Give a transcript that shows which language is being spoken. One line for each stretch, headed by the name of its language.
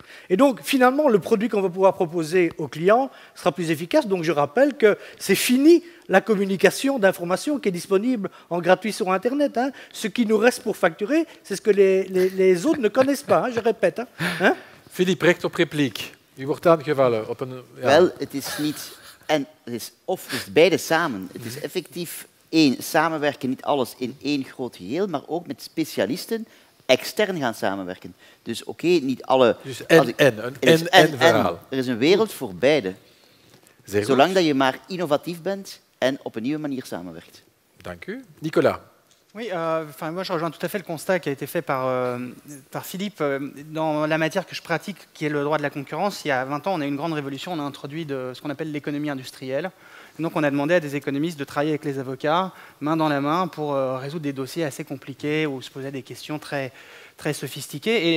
French: Et donc, finalement, le produit qu'on va pouvoir proposer aux clients sera plus efficace. Donc, je rappelle que c'est fini la communication d'informations qui est disponible en gratuit sur Internet. Hein. Ce qui nous reste pour facturer, c'est ce que les autres ne connaissent pas, hein, je répète. Hein.
Dutch: Philippe, recht op repliek. U wordt aangevallen op een... Ja. Wel, het is niet... En het is beide samen. Het is effectief samenwerken, niet alles in één groot geheel, maar ook met specialisten extern gaan samenwerken. Dus oké, niet alle... Dus een verhaal. Er is een wereld voor beide. Zolang dat je maar innovatief bent en op een nieuwe manier samenwerkt. Dank u. Nicolas.
French: Oui, moi je rejoins tout à fait le constat qui a été fait par Philippe. Dans la matière que je pratique, qui est le droit de la concurrence, il y a 20 ans, on a eu une grande révolution, on a introduit ce qu'on appelle l'économie industrielle. Et donc on a demandé à des économistes de travailler avec les avocats, main dans la main, pour résoudre des dossiers assez compliqués où se posaient des questions très, très sophistiquées.